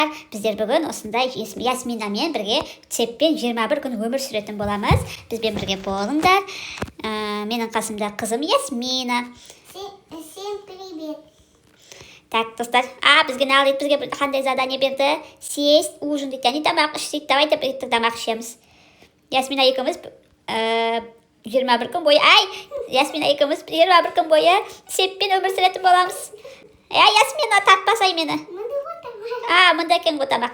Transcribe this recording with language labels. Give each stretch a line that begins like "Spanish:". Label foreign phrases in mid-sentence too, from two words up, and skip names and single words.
Kazakh: Біздер бүгін осындай Ясминамен бірге теппен 21 күн өмір сүретін боламыз. Бізбен бірге болыңдар. Менің қасымда қызым Ясмина.
Russian: Всем привет.
Kazakh: Так, достар, бізге не алды? Бізге қандай задание берді?
Russian: Сесть, ужин
Kazakh: дейді. Яғни тамақ іш дейді. Давайте бірге тамақ ішеміз. Ясмина екеуміз 21 күн бойы, Ясмина екеуміз 21 күн бойы теппен өмір сүретін боламыз. Ясмина, тартпасай мені. Мында екен ғой тамақ.